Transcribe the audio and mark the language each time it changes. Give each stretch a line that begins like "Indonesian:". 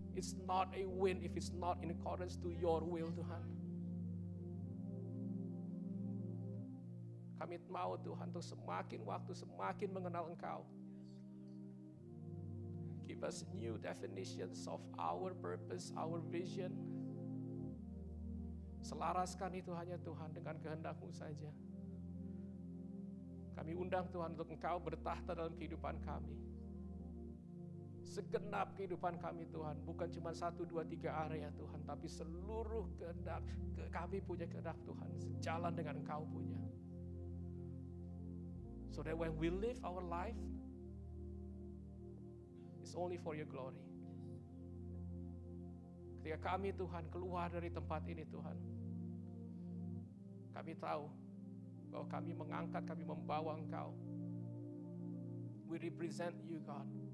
English: It's not a win if it's not in accordance to your will Tuhan.
Indonesian: Kami mau Tuhan untuk semakin waktu semakin mengenal Engkau.
English: Give us new definitions of our purpose, our vision.
Indonesian: Selaraskan itu hanya Tuhan dengan kehendak-Mu saja. Kami undang Tuhan untuk Engkau bertahta dalam kehidupan kami. Segenap kehidupan kami Tuhan, bukan cuma 1, 2, 3 area Tuhan, tapi seluruh kehendak kami punya kehendak Tuhan, sejalan dengan Engkau punya.
English: So that when we live our life, it's only for your glory.
Indonesian: Ketika kami Tuhan keluar dari tempat ini Tuhan, kami tahu bahwa kami mengangkat, kami membawa Engkau.
English: We represent you God.